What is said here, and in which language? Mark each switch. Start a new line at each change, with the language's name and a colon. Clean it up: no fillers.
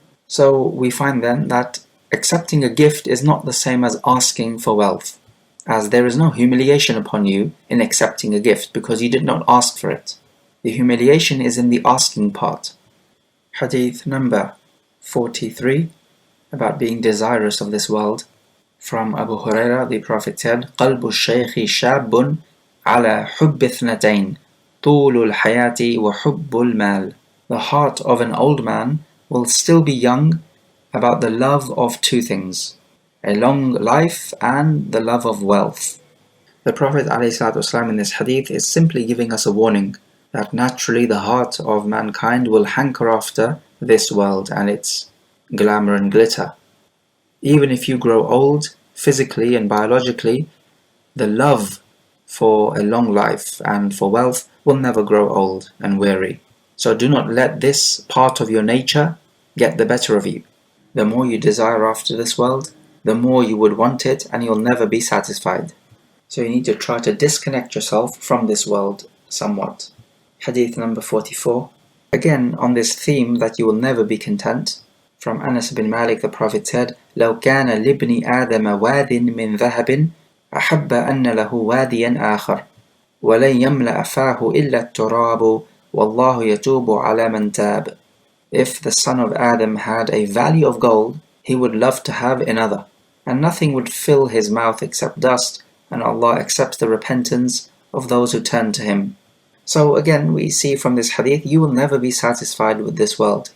English: So we find then that accepting a gift is not the same as asking for wealth, as there is no humiliation upon you in accepting a gift because you did not ask for it. The humiliation is in the asking part. Hadith number 43, about being desirous of this world. From Abu Huraira, the Prophet said,
Arabic: قَلْبُ الشَّيْخِ شَابٌ عَلَى حُبِّ اثْنَتَيْنِ طُولُ الْحَيَاةِ وَحُبُّ الْمَالِ.
English: The heart of an old man will still be young about the love of two things, a long life and the love of wealth. The Prophet ﷺ in this hadith is simply giving us a warning that naturally the heart of mankind will hanker after this world and its glamour and glitter. Even if you grow old, physically and biologically, the love for a long life and for wealth will never grow old and weary. So do not let this part of your nature get the better of you. The more you desire after this world, the more you would want it and you'll never be satisfied. So you need to try to disconnect yourself from this world somewhat. Hadith number 44. Again on this theme that you will never be content. From Anas bin Malik, the Prophet said,
Arabic: لو كان لابن آدم واد من ذهب أحب أن له واديا آخر ولن يملأ فاه إلا التراب والله يتوب على من تاب.
English: If the son of Adam had a valley of gold, he would love to have another, and nothing would fill his mouth except dust, and Allah accepts the repentance of those who turn to Him. So again, we see from this hadith, you will never be satisfied with this world.